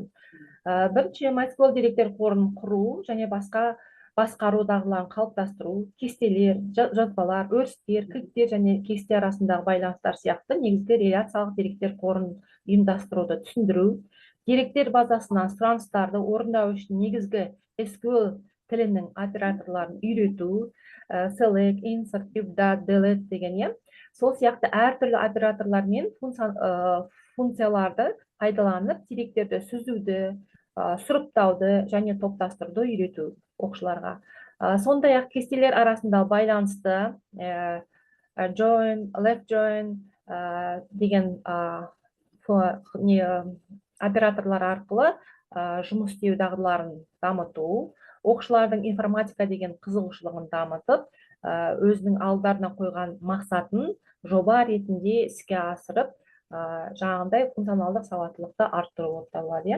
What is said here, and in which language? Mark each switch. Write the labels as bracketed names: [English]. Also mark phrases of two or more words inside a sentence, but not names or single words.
[Kazakh] Бірінші, MySQL деректер қорын құру және басқару дағдыларын қалыптастыру, кестелер, жазбалар, өрістер, кілттер және кесте арасындағы байланыстар сияқты негізгі реляциялық деректер қорын ұйымдастыруды түсіндіру, деректер базасына сұраныстарды орындау үшін негізгі SQL тілінің операторларын үйрету, [English] select, insert, update, delete деген. [Kazakh] Сол сияқты әртүрлі операторлар мен функцияларды пайдаланып, деректерді сүзуді, сұрыптауды және топтастыруды үйрету оқушыларға. Сондай-ақ кестелер арасында байланысты [English] join, left join [Kazakh] деген операторлар арқылы жұмыс істеу дағдыларын дамыту, оқушылардың информатика деген қызығушылығын дамытып, өзінің алдарына қойған мақсатын жоба ретінде іске асырып, жаңағындай функционалдық сауаттылықты арттыру болып табылады.